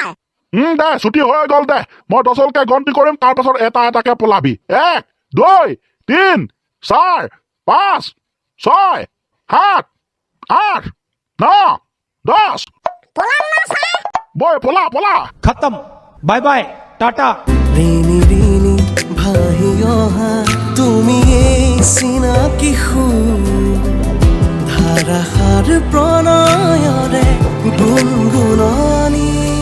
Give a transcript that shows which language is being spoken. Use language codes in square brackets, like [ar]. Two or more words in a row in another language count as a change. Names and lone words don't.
[as] দে ছুটি হৈ গ'ল দে মই 10লৈকে গন্তি কৰিম তাৰ পাছত এটাকে পলাবি 1 2 3 4 5 6 7 8 9 10 পলাম না ছাৰ বই পলা [hi] खत्म [en] bye bye [hi] टाटा [as] ঋণী ঋণী ভাহি অহা তুমি এই চিনাকি ধাৰাসাৰ প্ৰণয়ৰে গুণগুণনি